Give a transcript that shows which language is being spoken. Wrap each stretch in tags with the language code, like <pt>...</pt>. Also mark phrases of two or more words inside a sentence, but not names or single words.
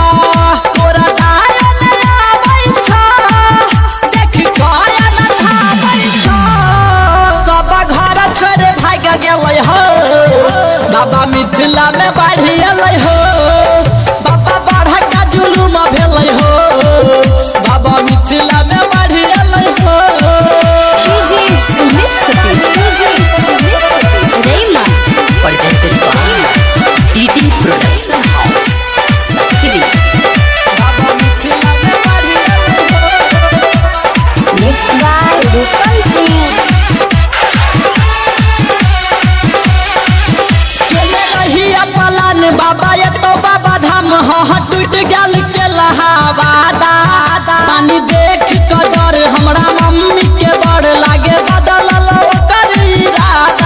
<mai>तोरा गायन आबै छ देख गायन धाबै छ सब घर छोड़े भाग गेलै हो बाबा मिथिला में बाढ़ि एलै हो। बाबा बढ़ का जुलुम भेलै हो बाबा मिथिला में बाढ़ि एलै हो।</mai> <en>DJ Sumit Satish, Rayma, presented by DD Production House, Sakri.</en> <mai>बाबा मिथिला में बाढ़ि एलै हो।</mai> <en>Mixed by Rupal Singh.</en> <mai>चले रहिया पलान बाबा ये तो बाबा धाम ह टूट गेल के लहावादा पानी देख के डर हमरा मम्मी के बड़ लागे बदलल ओकर इरादा।</mai>